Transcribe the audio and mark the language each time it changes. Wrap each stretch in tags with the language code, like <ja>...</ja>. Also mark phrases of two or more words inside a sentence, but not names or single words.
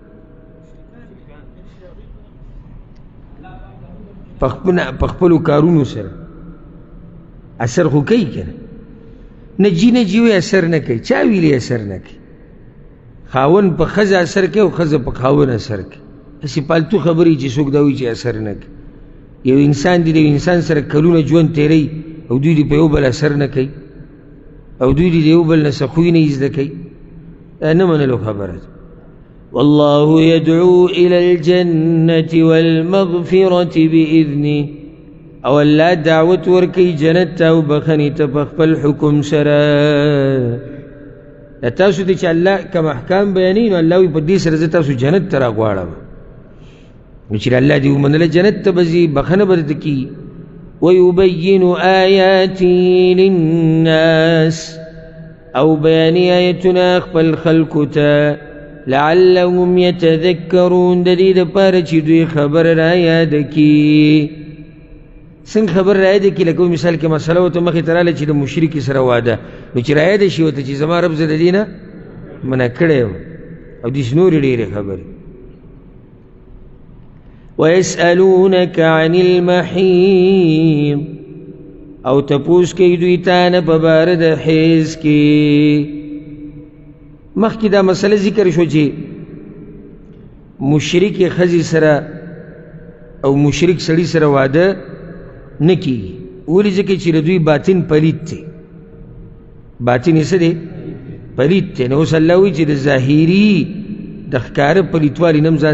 <ps>په خپلو کارونو سره اثر خو کوي که نه نجي وی اثر نه کوي چا ویلي اثر نه کوي خاون په ښځه اثر کوي او ښځه په خاون اثر کوي هسې پالتو خبرې چې څوک دا وایي چې اثر نه کوي یو انسان دی د یو انسان سره کلونه ژوند تېروي او دوی دې په یو بل اثر نه کوي او دوی دې د یو بل نه څه خوی نه زده کوي دا نه منلو خبره ده</ps> <ar>والله يدعو إلى الجنة والمغفرة بإذنه</ar> <ps>او الله دعوت ورکی جنت او بخنی ته په خپل حکم سره تاسو ته چې الله کوم احکام بیانوي نو الله وایي په دې سره زه تاسو جنت ته راغواړم نو چې الله دې ومنله جنت ته به ځي بخنه به درته کي</ps> <ar>ويبين آياته للناس</ar> <ps>او بیاني آیتونه خپل خلکو ته</ps> <ar>لعلهم يتذكرون</ar> <ps>د دې دپاره چې دوی خبر را یاد کي څنګه خبر را یاد کي لکه مثال کې مسله ورته مخې ته راغله چې د مشرکي سره واده نو چې را یاده شي ورته چې زما رب زه د دې نه منع کړی یم او داسې نورې ډېرې خبرې</ps> <ar>ويسألونك عن المحيض</ar> <ps>او تپوس کوي دوی تا نه په باره د حیض کې مخکې دا مسله ذکر شو چې مشرکې ښځې سره او مشرک سړي سره واده نه کېږي ولې ځکه چې د دوی باطن پلید دی باطن یې څه دی پلید دی نو اوس الله وایي چې د ظاهري د ښکاره پلیتوالي نه هم ځان</ps>